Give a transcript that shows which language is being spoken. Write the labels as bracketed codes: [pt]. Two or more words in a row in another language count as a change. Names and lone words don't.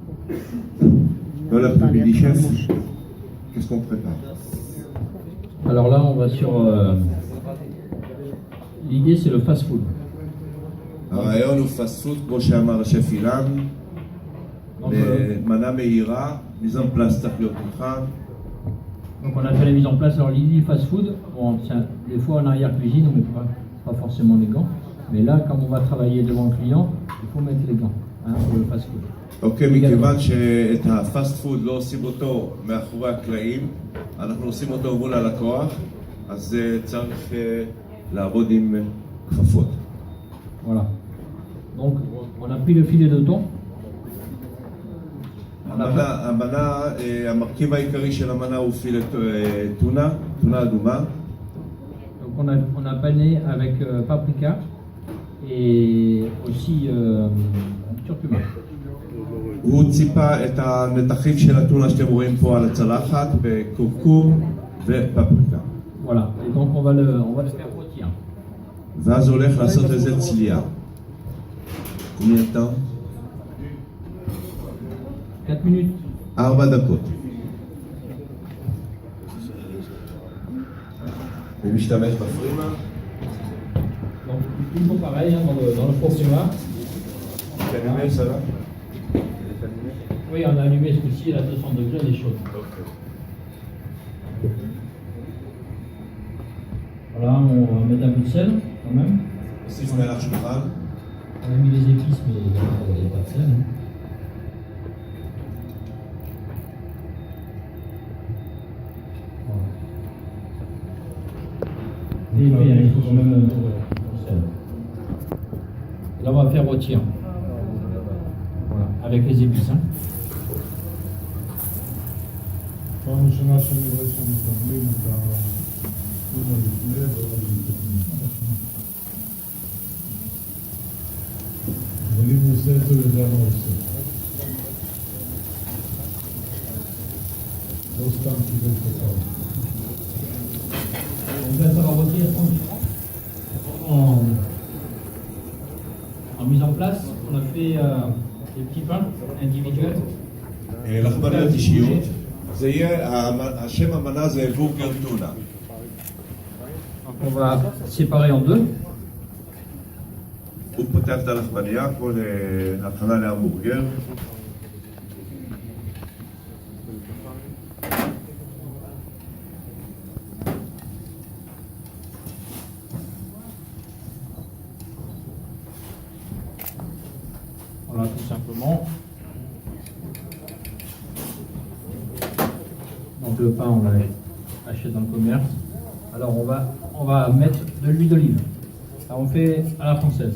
[fr] Dans l'après-midi, chef, qu'est-ce qu'on prépare? Alors là, on va sur... l'idée, c'est le fast-food. [he] הרעיון הוא פסט פוד, כמו שאמר השף אילן, מנה מהירה, מיזם פלס צריך להיות מוכן. [fr] Donc on a fait la mise en place. Alors l'idée fast-food, bon, des fois en arrière-cuisine, on ne met pas forcément les gants. Mais là, comme on va travailler devant le client, il faut mettre les gants pour le fast-food. [he] אוקיי, מכיוון שאת הפסט פוד לא עושים אותו מאחורי הקלעים, אנחנו עושים אותו מול הלקוח, אז צריך לעבוד עם כפפות. [fr] Voilà. Donc on a pris le filet de thon. [he] המרכיב העיקרי של המנה הוא פילה טונה, טונה אדומה. [fr] Donc on a pané avec paprika et aussi curcuma. [he] הוא ציפה את הנתחים של הטונה שאתם רואים פה על הצלחת בקורקום ופפריקה. [fr] Voilà. Et donc on va le faire rôtir. [he] ואז הולך לעשות לזה צלייה. [fr] combien de temps? 4 minutes. [he] 4 דקות. ומשתמש בפרימה. [fr] Donc il faut pareil dans le four cinéma. C'est allumé ça là? Oui, on a allumé ce coup-ci à 200 degrés, elle est chaude. Okay. Voilà, on va mettre un peu de sel quand même. [he] C'est מלח שולחן. [fr] On a mis les épices, mais il n'y a pas de sel. Et puis, il faut quand même un peu de sel. Et là, on va faire rôtir. Voilà, avec les épices. [he] פעם ראשונה שאני רואה שמקבלים את הטונה לפני אבל אם הוא עושה את זה, הוא יודע מה הוא עושה. לא סתם קיבל קטר. [fr] Donc là, ça va rôtir en mise en place. On a fait des petits pains individuels. [he] לחמניות אישיות. זה יהיה, השם המנה זה בורגר טונה. [fr] On va séparer en deux. [he] הוא פותח את הלחמניה, כמו להכנה להמבורגר. [fr] Voilà, tout simplement. Donc le pain, on l'achète dans le commerce. Alors on va mettre de l'huile d'olive. On fait à la française.